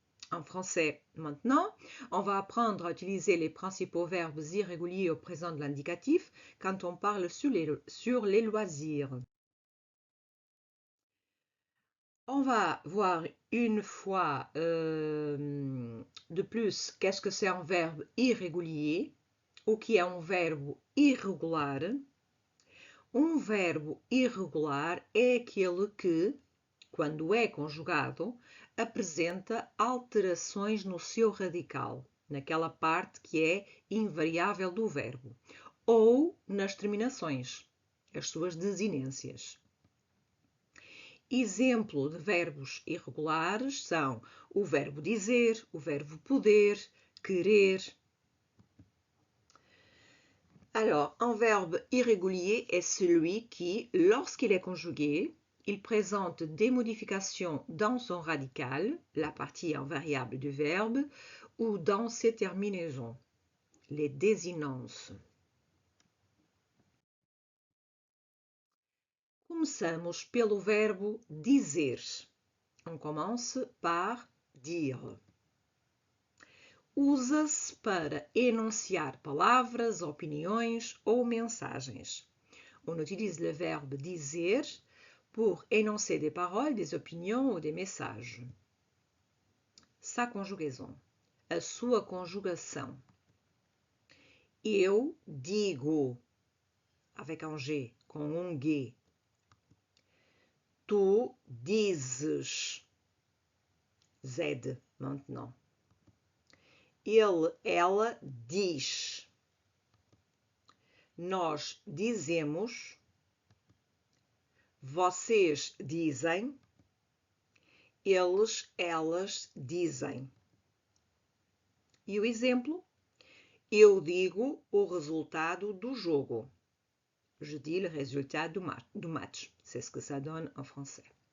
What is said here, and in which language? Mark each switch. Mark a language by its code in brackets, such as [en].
[fr] En français, maintenant, on va apprendre à utiliser les principaux verbes irréguliers au présent de l'indicatif quand on parle sur les loisirs. On va voir une fois de plus qu'est-ce que c'est un verbe irrégulier. [pt] O que é um verbo irregular? Um verbo irregular é aquele que, quando é conjugado, apresenta alterações no seu radical, naquela parte que é invariável do verbo, ou nas terminações, as suas desinências. Exemplo de verbos irregulares são o verbo dizer, o verbo poder, querer. [fr] Alors, un verbe irrégulier est celui qui, lorsqu'il est conjugué, il présente des modifications dans son radical, la partie invariable du verbe, ou dans ses terminaisons, les désinences. [pt] Começamos pelo verbo dizer. [fr] On commence par dire. [pt] Usa-se para enunciar palavras, opiniões ou mensagens. [fr] On utilise le verbe dizer pour énoncer des paroles, des opinions ou des messages. Sa conjugaison. [pt] A sua conjugação. Eu digo, [fr] avec un G, [pt] com um G. Tu dizes, Z maintenant. Ele, ela diz. Nós dizemos. Vocês dizem. Eles, elas dizem. E o exemplo? Eu digo o resultado do jogo. [fr] Je dis le résultat du match. C'est ce que ça donne en français.